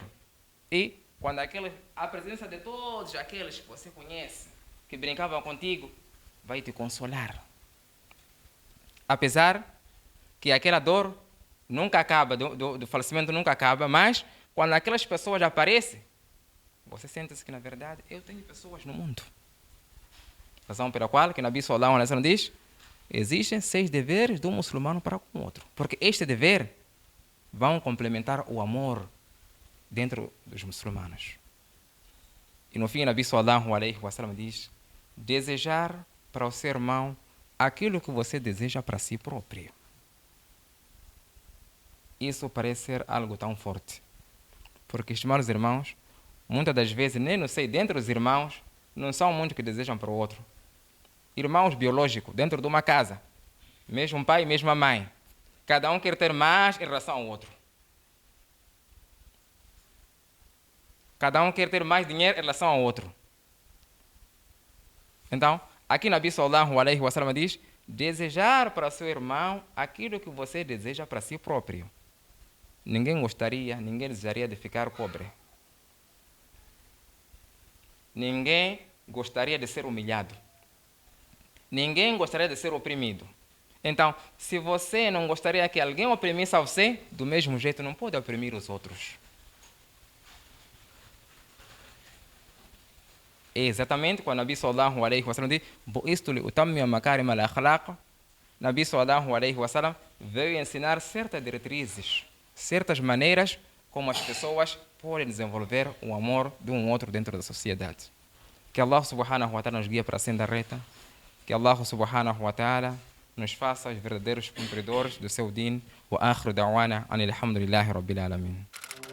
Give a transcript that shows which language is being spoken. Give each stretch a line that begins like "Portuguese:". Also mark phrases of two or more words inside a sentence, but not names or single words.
Portuguese: E quando a presença de todos aqueles que você conhece, que brincavam contigo, vai te consolar. Apesar que aquela dor nunca acaba, do falecimento nunca acaba, mas quando aquelas pessoas aparecem, você sente-se que, na verdade, eu tenho pessoas no mundo. Razão pela qual que
Arabic: نبي صلى الله عليه وسلم
Portuguese: diz, existem 6 deveres do muçulmano para com o outro. Porque este dever vão complementar o amor dentro dos muçulmanos. E no fim,
Arabic: نبي صلى الله عليه وسلم
Portuguese: diz, desejar para o seu irmão aquilo que você deseja para si próprio. Isso parece ser algo tão forte. Porque, estimados irmãos, muitas das vezes, nem não sei, dentro dos irmãos, não são muitos que desejam para o outro. Irmãos biológicos, dentro de uma casa, mesmo pai e mesma mãe, cada um quer ter mais em relação ao outro. Cada um quer ter mais dinheiro em relação ao outro. Então, aqui
Arabic: نبي صلى الله عليه وسلم
Portuguese: diz: desejar para seu irmão aquilo que você deseja para si próprio. Ninguém desejaria de ficar pobre. Ninguém gostaria de ser humilhado. Ninguém gostaria de ser oprimido. Então, se você não gostaria que alguém oprimisse a você, do mesmo jeito não pode oprimir os outros. É exatamente quando
Arabic: نبي صلى الله عليه وسلم
Portuguese: diz:
Arabic: "بعثت لأتمم مكارم الأخلاق". نبي صلى الله عليه وسلم
Portuguese: veio ensinar certas diretrizes, certas maneiras como as pessoas podem desenvolver o amor de um outro dentro da sociedade. Que
Arabic: الله سبحانه وتعالى
Portuguese: nos guie para a senda reta. Que
Arabic: الله سبحانه وتعالى
Portuguese: nos faça os verdadeiros cumpridores do seu din.
Arabic: وآخر دعوانا أن الحمد لله رب العالمين.